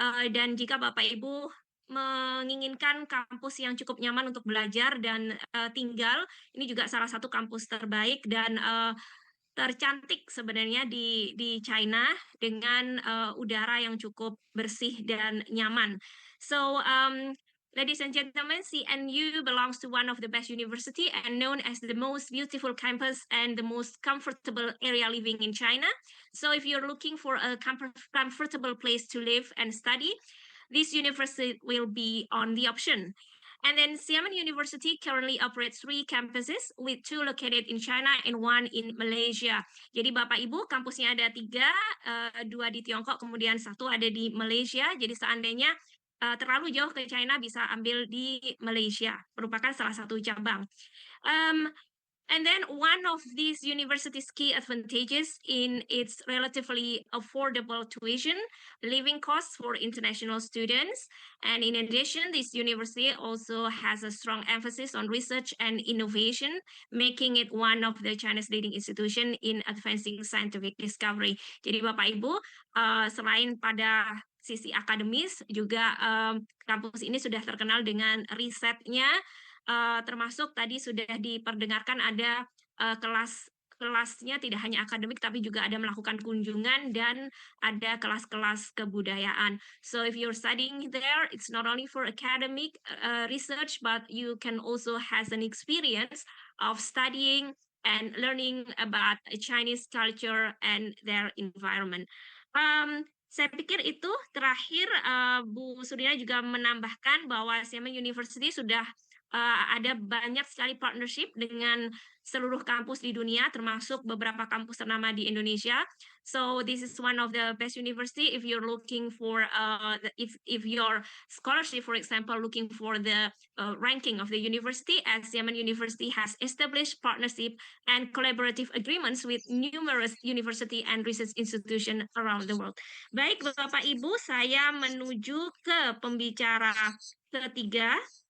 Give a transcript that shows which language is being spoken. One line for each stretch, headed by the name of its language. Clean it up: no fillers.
Indonesian: Dan jika Bapak Ibu menginginkan kampus yang cukup nyaman untuk belajar dan tinggal, ini juga salah satu kampus terbaik dan tercantik sebenarnya di China dengan udara yang cukup bersih dan nyaman.
English: So, ladies and gentlemen, CNU belongs to one of the best university and known as the most beautiful campus and the most comfortable area living in China. So if you're looking for a comfortable place to live and study, this university will be on the option. And then Xiamen University currently operates 3 campuses with 2 located in China and 1 in Malaysia.
Indonesian: Jadi Bapak Ibu, kampusnya ada 3, 2 di Tiongkok, kemudian 1 ada di Malaysia. Jadi seandainya terlalu jauh ke China bisa ambil di Malaysia, merupakan salah satu cabang.
English: And then one of these universities' key advantages in its relatively affordable tuition, living costs for international students. And in addition, this university also has a strong emphasis on research and innovation, making it one of the China's leading institution in advancing scientific discovery.
Indonesian: Jadi Bapak Ibu, selain pada sisi akademis, juga kampus ini sudah terkenal dengan risetnya, termasuk tadi sudah diperdengarkan ada kelasnya tidak hanya akademik tapi juga ada melakukan kunjungan dan ada kelas-kelas kebudayaan.
English: So if you're studying there, it's not only for academic research, but you can also has an experience of studying and learning about Chinese culture and their environment.
Indonesian: Saya pikir itu terakhir Bu Surina juga menambahkan bahwa Xiamen University sudah ada banyak sekali partnership dengan seluruh kampus di dunia, termasuk beberapa kampus ternama di Indonesia.
English: So this is one of the best university if you're looking for if your scholarship, for example, looking for the ranking of the university, as Xiamen University has established partnership and collaborative agreements with numerous university and research institution around the world.
Indonesian: Baik, Bapak Ibu, saya menuju ke pembicara ketiga.